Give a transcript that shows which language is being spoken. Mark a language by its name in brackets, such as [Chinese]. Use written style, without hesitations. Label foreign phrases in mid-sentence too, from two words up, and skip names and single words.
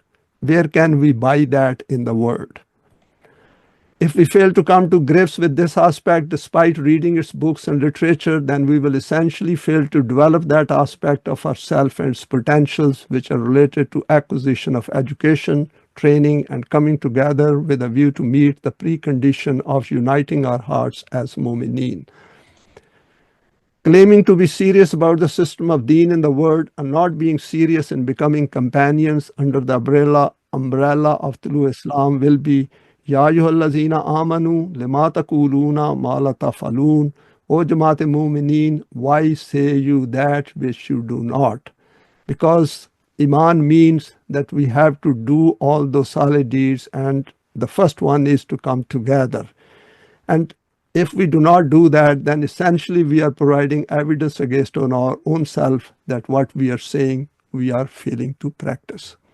[English] Where can we buy that in the world? If we fail to come to grips with this aspect despite reading its books and literature, then we will essentially fail to develop that aspect of ourself and its potentials which are related to acquisition of education, training, and coming together with a view to meet the precondition of uniting our hearts as mu'mineen. Claiming to be serious about the system of Deen in the world and not being serious in becoming companions under the umbrella of Tolu Islam will be [Arabic] يا أيها الذين آمنوا لم تقولون ما لا تفعلون. [English] O [Arabic] جماعة مؤمنين, [English] why say you that which you do not? Because Iman means that we have to do all those solid deeds, and the first one is to come together. And if we do not do that, then essentially we are providing evidence against on our own self that what we are saying we are failing to practice.